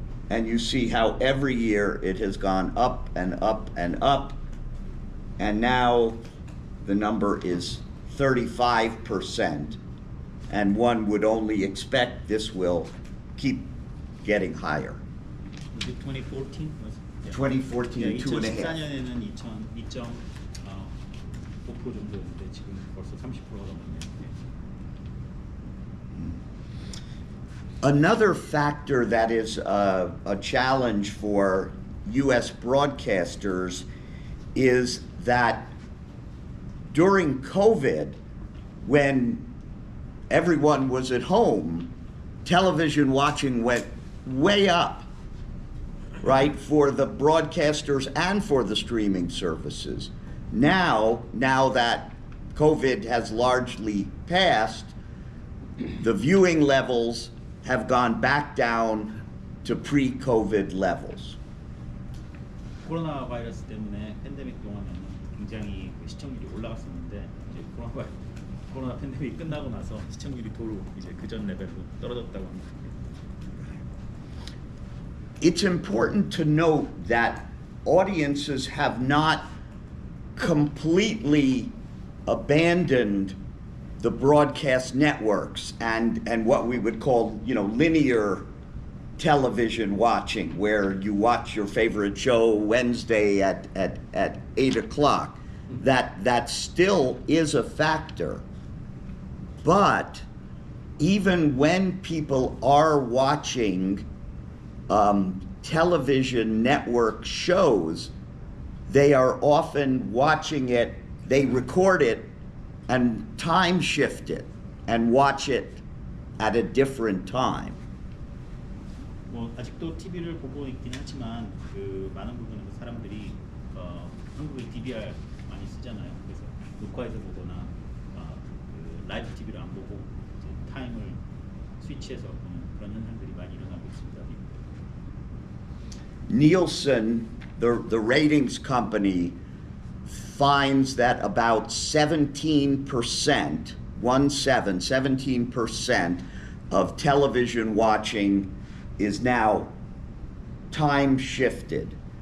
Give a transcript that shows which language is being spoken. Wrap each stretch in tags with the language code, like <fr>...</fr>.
<en>And you see how every year it has gone up and up and up. And now the number is 35%. And one would only expect this will keep getting higher. 2014 was 2014, 2.5.</en> <ko>2014년에는 2.5% 정도였는데 지금 벌써 30%가 넘었네요.</ko> <en>Another factor that is a challenge for U.S. broadcasters is that during COVID, when everyone was at home, television watching went way up, right, for the broadcasters and for the streaming services. Now that COVID has largely passed, the viewing levels have gone back down to pre-COVID levels.</en> <ko>코로나 바이러스 때문에 팬데믹 동안에는 굉장히 시청률이 올라갔었는데 이제 코로나 팬데믹 끝나고 나서 시청률이 도로 이제 그전 레벨로 떨어졌다고 합니다.</ko> <en>It's important to note that audiences have not completely abandoned the broadcast networks and what we would call, linear television watching, where you watch your favorite show Wednesday at 8 o'clock. That still is a factor. But even when people are watching television network shows, they are often watching it, they record it and time shift it and watch it at a different time.</en> <ko>뭐 아직도 TV를 보고 있긴 하지만 그 많은 부분에서 사람들이 한국의 DVR 많이 쓰잖아요. 그래서 녹화해서 보거나 그 라이브 TV를 안 보고 이제 타임을 스위치해서 보는 그런 현상들이 많이 일어나고 있습니다.</ko> <en>Nielsen, the ratings company, finds that about 17%, 17% of television watching is now time shifted.</en>